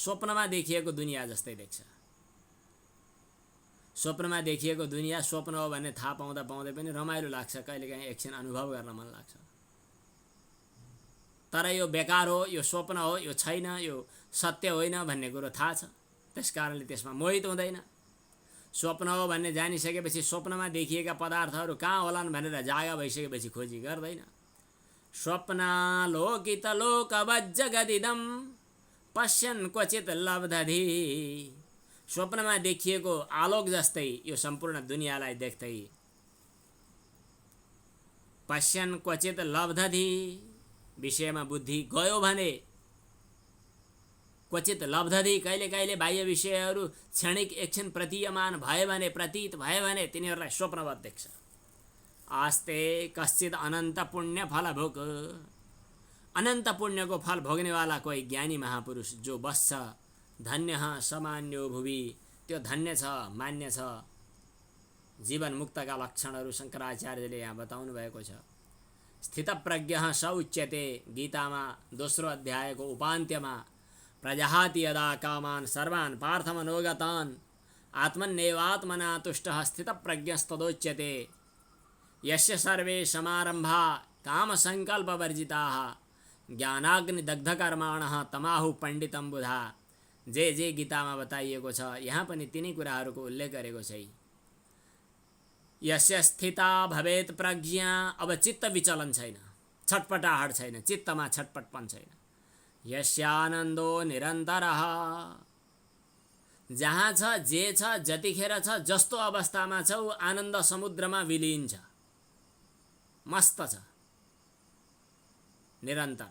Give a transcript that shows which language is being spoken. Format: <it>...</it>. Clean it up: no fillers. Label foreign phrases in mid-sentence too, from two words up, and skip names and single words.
<ne>स्वप्नमा देखिएको दुनियाँ जस्तै देख्छ। स्वप्नमा देखिएको दुनियाँ स्वप्न हो भन्ने थाहा पाउँदा पाउँदै पनि रमाइलो लाग्छ, कहिलेकाहीँ एकछिन अनुभव गर्न मन लाग्छ। तर यो बेकार हो, यो स्वप्न हो, यो छैन, यो सत्य होइन भन्ने कुरो थाहा छ। त्यसकारणले त्यसमा मोहित हुँदैन। स्वप्न हो भन्ने जानिसकेपछि स्वप्नमा देखिएका पदार्थहरू कहाँ होलान् भनेर जागा भइसकेपछि खोजी गर्दैन।</ne> <sa>स्वप्नालोकितलोकवज्जगदिदं पश्यन् क्वचित् लब्धधि,</sa> <ne>स्वप्नमा देखिएको आलोक जस्तै यो सम्पूर्ण दुनियाँलाई देख्दै</ne> <sa>पश्यन् क्वचित् लब्धधि,</sa> <ne>विषयमा बुद्धि गयो भने</ne> <sa>क्वचित लब्धधि,</sa> <ne>कहिले कहिले बाह्य विषयहरू क्षणिक एकछिन प्रतीयमान भए भने, प्रतीत भए भने तिनीहरूलाई स्वप्नवत देख्छ।</ne> <sa>आस्ते कश्चित अनन्त पुण्य फलभुक,</sa> <ne>अनन्त पुण्यको फल भोग्नेवाला कोही ज्ञानी महापुरुष जो बस्छ,</ne> <sa>धन्यः समान्यो भुवि,</sa> <ne>त्यो धन्य छ, मान्य छ। जीवन मुक्तका लक्षणहरू शङ्कराचार्यले यहाँ बताउनु भएको छ।</ne> <sa>स्थितप्रज्ञः स उच्यते गीतामा दोस्रो अध्यायको उपान्त्यमा प्रजहाति यदा कामान् सर्वान् पार्थमनोगतान् आत्मन्नेवात्मना तुष्टः स्थितप्रज्ञस्तदोच्यते यस्य सर्वे समारम्भा कामसङ्कल्पवर्जिताः ज्ञानाग्निदग्धकर्माणः तमाहु पण्डितं बुधा।</sa> <ne>जे गीतामा बताइएको छ यहाँ पनि तिनै कुराहरूको उल्लेख गरेको छ।</ne> <sa>यस्य स्थिता भवेत् प्रज्ञा,</sa> <ne>अब चित्त विचलन छैन, छटपटाहट छैन, चित्तमा छटपटपन छैन।</ne> <sa>यस्यानन्दो निरन्तरः,</sa> <ne>जहाँ छ जे छ जतिखेर छ जस्तो अवस्थामा छ ऊ आनन्द समुद्रमा विलीन छ, मस्त छ, निरन्तर।</ne>